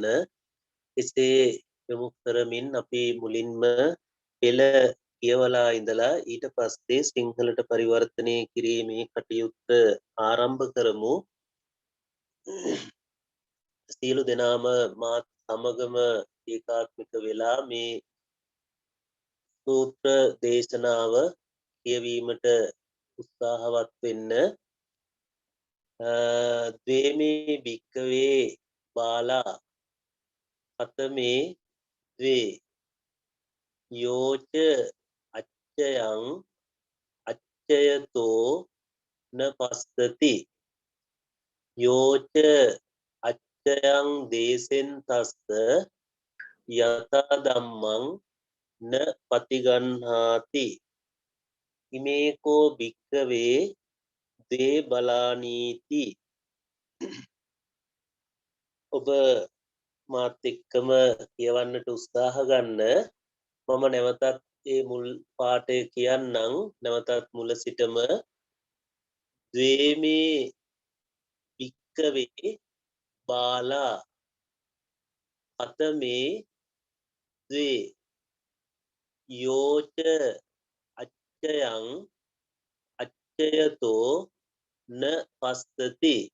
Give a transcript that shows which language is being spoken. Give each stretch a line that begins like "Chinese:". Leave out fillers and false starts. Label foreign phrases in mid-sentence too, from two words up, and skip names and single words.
Sinhala: එසේ යොමු කරමින් අපි මුලින්ම පෙළ කියවලා ඉඳලා ඊට පස්සේ සිංහලට පරිවර්තනය කිරීමේ කටයුත්ත ආරම්භ කරමු. සියලු දෙනාම මාත් සමගම ඒකාත්මික වෙලා මේ සූත්‍ර දේශනාව කියවීමට උත්සාහවත් වෙන්න.
Pali: ද්වේමේ භික්කවේ බාලා කතමේ ද්වේ යෝච අච්චයං අච්චයතෝ න පස්සති යෝච අච්චයං දේසෙන් තස්ස යතා ධම්මං න පතිගන්හාති ඉමේකෝ භික්කවේ දේ බලානීති.
Sinhala: ඔබ මාත් එක්කම කියවන්නට උත්සාහ ගන්න. මම නැවතත් ඒ මුල් පාඩය කියන්නම්. නැවතත් මුල සිටම
Pali: ද්වේමේ භික්කවේ බාලා කතමේ ද්වේ යෝච අච්චයං අච්චයතෝ න පස්සති